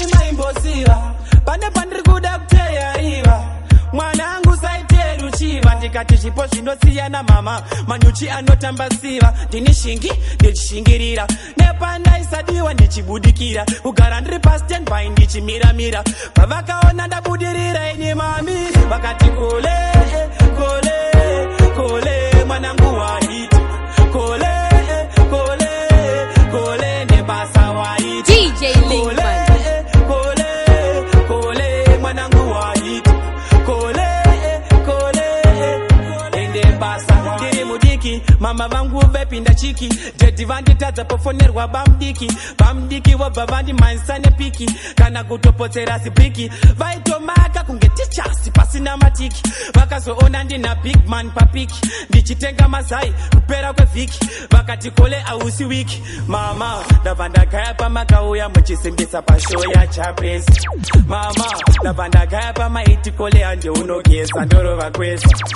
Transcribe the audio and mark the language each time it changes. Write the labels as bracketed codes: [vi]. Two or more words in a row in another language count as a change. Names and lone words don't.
[sn] maimbosiva pane pandiri kuda kuteyaiva mwanangu saite ruchiva ndikati zvipo zvinosiyana mama manyuchi anotamba siva ndini shingi ndichishingirira nepandaisadiwa ndichibudikira kugara ndiri pastandby ndichimiramira pavakaona ndabudirira ini mami vakati kole kole kole mwanangu waiti kole kole kole nebasa waiti DJ Lingman. mama vangu vepinda chiki dedi vanditadza pofonerwa bamdiki vobva vandimanisa nepiki kana kutopotsera zibhiki vaitomaka kunge tichasi pasina matiki vakazoona ndina [en] big man [sn] papiki ndichitenga mazai kupera kwevhiki vakati kole ausi wiki mama ndabva ndagaya pamakauya muchisimbisa pashow yachapesi mama ndabva ndagaya pamaiti kole handeunogeza ndorova kwesa